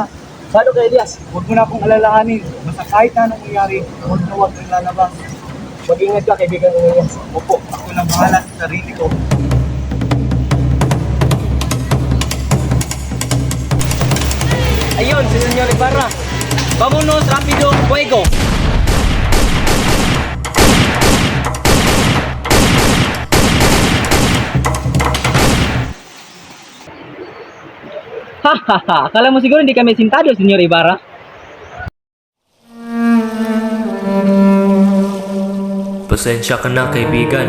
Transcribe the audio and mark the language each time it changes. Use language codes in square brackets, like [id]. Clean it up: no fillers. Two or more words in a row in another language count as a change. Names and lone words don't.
[tl] Sado ka, Elias? Huwag mo na akong alalahanin. Basta kahit na anong nangyari, huwag kang lalabas. Mag-ingat ka, kaibigan ko Elias. Opo, ako lang bahala sa sarili ko. Ayun, si Senyor Ibarra. [es] Vámonos, rápido, fuego! [tl] Hahaha, akala mo siguro hindi kami sintado, Senyor Ibarra? Pasensya ka na, kaibigan.